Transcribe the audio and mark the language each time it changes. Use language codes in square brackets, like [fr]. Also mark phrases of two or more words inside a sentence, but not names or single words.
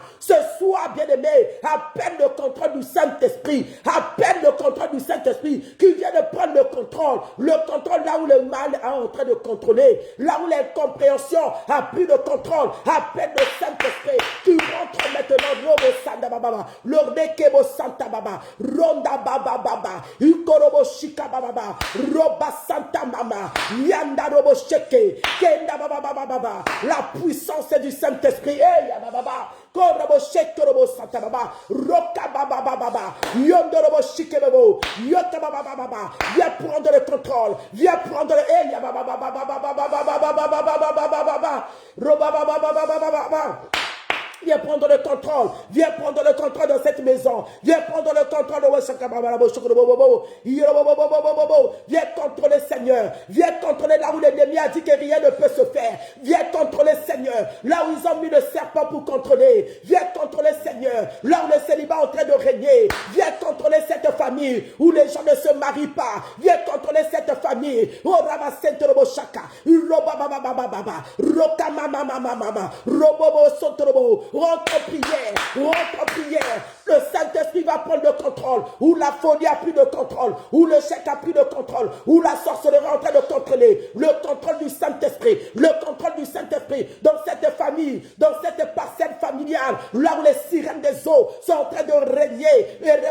[fr] Ce soir, bien-aimé, appelle le contrôle du Saint-Esprit. Appelle le contrôle du Saint-Esprit qui vient de prendre le contrôle. Le contrôle là où le mal est en train de contrôler. Là où l'incompréhension a pris le contrôle. Appelle le Saint-Esprit qui rentre maintenant. Robo Santa Baba. Lordekebo Santa Baba. Ronda Baba Baba. Ukorobo Shika Baba. Roba Santa Mama. Yanda Robo Sheke. Kenda Baba Baba Baba. La puissance du Saint-Esprit. Baba. Korobo Sheke Robo Santa Baba. Roka Baba Baba. Yondo Robo Shike Babo. Yota Baba Baba. Viens prendre le contrôle. Viens prendre le. Baba Baba Baba Baba Baba Baba Baba Baba Baba. Roba Baba Baba Baba Baba. Viens prendre le contrôle. Viens prendre le contrôle dans cette maison. Viens prendre le contrôle de Viens contrôler, Seigneur. Viens contrôler là où l'ennemi a dit que rien ne peut se faire. Viens contrôler, Seigneur. Là où ils ont mis le serpent pour contrôler. Viens contrôler, Seigneur. Là où le célibat est en train de régner. Viens contrôler cette famille où les gens ne se marient pas. Viens contrôler cette famille. Oh, Ramasente Robo Shaka. Roba Baba Baba Baba. Roka Mama Mama Mama. Robobo Sotorobo. Rentre en prière, le Saint-Esprit va prendre le contrôle, où la folie a pris le contrôle, où le chèque a pris le contrôle, où la sorcellerie est en train de contrôler, le contrôle du Saint-Esprit, le contrôle du Saint-Esprit dans cette famille, dans cette parcelle familiale, là où les sirènes des eaux sont en train de régner,